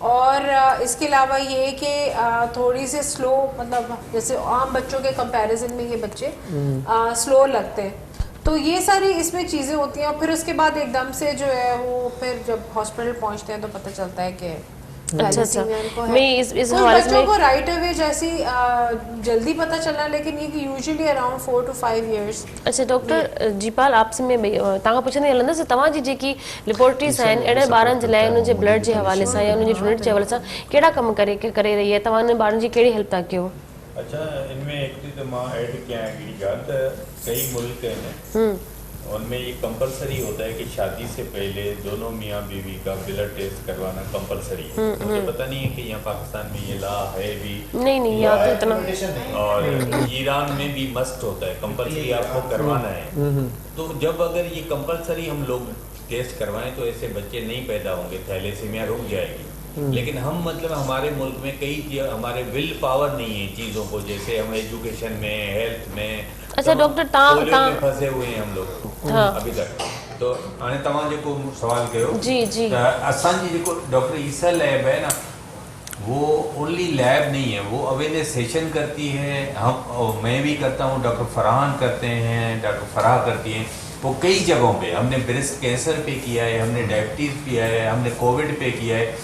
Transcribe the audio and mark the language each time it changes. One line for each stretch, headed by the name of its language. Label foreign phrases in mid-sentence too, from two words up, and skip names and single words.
Urdu: اور اس کے علاوہ یہ کہ تھوڑی سی سلو، مطلب جیسے عام بچوں کے کمپیریزن میں یہ بچے سلو لگتے ہیں. تو یہ ساری اس میں چیزیں ہوتی ہیں، اور پھر اس کے بعد ایک دم سے جو ہے وہ پھر جب ہاسپٹل پہنچتے ہیں تو پتا چلتا ہے کہ اچھا۔ میں اس حوالے بچوں کو
English: right away
Urdu: جیسی جلدی پتا چلنا، لیکن یہ کہ یوژولی
English: around 4 to 5 years.
Sindhi: अच्छा डॉक्टर जीपाल, आपसे मैं तव्हां पुछंदी हलंदसि, तव्हांजी जेकी लेबोरेटरीज़ आहिनि अहिड़े ॿारनि जे लाइ उन्हनि जे ब्लड जे हवाले सां या उन्हनि जे डोनेट जे हवाले सां कहिड़ा कम करे
Urdu: رہی ہے,
Sindhi: तव्हां उन्हनि ॿारनि जी कहिड़ी हेल्प था कयो?
Urdu: اچھا,
Sindhi: इनमें हिकिड़ी त मां ऐड कयां हिकिड़ी ॻाल्हि त कई मुल्क आहिनि
Urdu: ان میں یہ کمپلسری ہوتا ہے کہ شادی سے پہلے دونوں میاں بیوی کا بلڈ ٹیسٹ کروانا کمپلسری ہے. مجھے پتا نہیں ہے کہ یہاں پاکستان میں یہ لا ہے بھی نہیں یہاں تو اتنا, اور ایران میں بھی مسٹ ہوتا ہے، کمپلسری آپ کو کروانا ہے. تو جب اگر یہ کمپلسری ہم لوگ ٹیسٹ کروائیں تو ایسے بچے نہیں پیدا ہوں گے، تھیلیسیمیا رک جائے گی. لیکن ہم مطلب ہمارے ملک میں کئی ہمارے
English: will power
Urdu: نہیں ہے چیزوں کو، جیسے ہم ایجوکیشن میں، ہیلتھ میں,
Sindhi: अच्छा डॉक्टर तव्हां
Urdu: پھنسے ہوئے ہیں ہم لوگ ابھی تک.
Sindhi: तो हाणे तव्हां जेको सवाल कयो, जी त असांजी जेको
Urdu: ڈاکٹر عیسیٰ لیب ہے نا، وہ اونلی لیب نہیں ہے، وہ اویئرنس سیشن کرتی ہے. ہم میں بھی کرتا ہوں، ڈاکٹر فرحان کرتے ہیں، ڈاکٹر فرح کرتی ہیں. وہ کئی جگہوں پہ ہم نے
English: breast cancer
Urdu: پہ کیا ہے، ہم نے ڈائبٹیز کیا ہے، ہم نے کووڈ پہ کیا ہے.